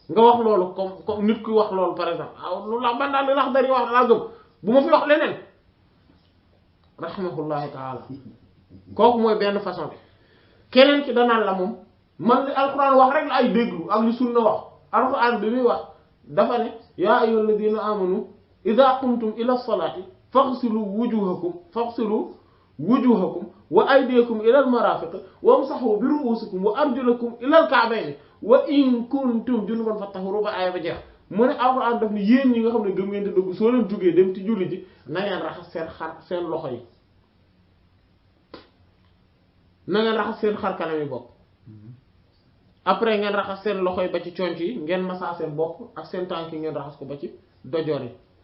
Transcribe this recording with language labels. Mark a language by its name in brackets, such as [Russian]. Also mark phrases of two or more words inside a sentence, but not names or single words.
[Wolof] nga wax loolu comme nit kuy wax loolu [French] par exemple [Wolof] ah lu la man daal li Laxdari wax laa gëm bu ma fi wax leneen [Arabic] رحمه الله تعالى [Wolof] kooku mooy benn façon bi keneen ki danaan la moom man li alquran wax rek la ay déglu ak li sunna wax alquran bi muy wax dafa ne [Arabic] يا أيها الذين آمنوا إذا قمتم إلى الصلاة فاغسلوا وجوهكم وأيديكم إلى المرافق وامسحوا برءوسكم وأرجلكم إلى الكعبين وإن كنتم جنبا فاطهروا [Wolof] ba aaya ba jeex mu ne alquran daf ne yéen ñi nga xam ne gëm ngeen te dëgg soo leen jógee dem ci julli ji na ngeen raxas seen loxo yi na ngeen raxas seen xar kanam yi bopp après ngeen raxas seen loxo yi ba ci conc yi ngeen masaa seen bopp ak seen tànk yi ngeen raxas ko ba ci dojoor yi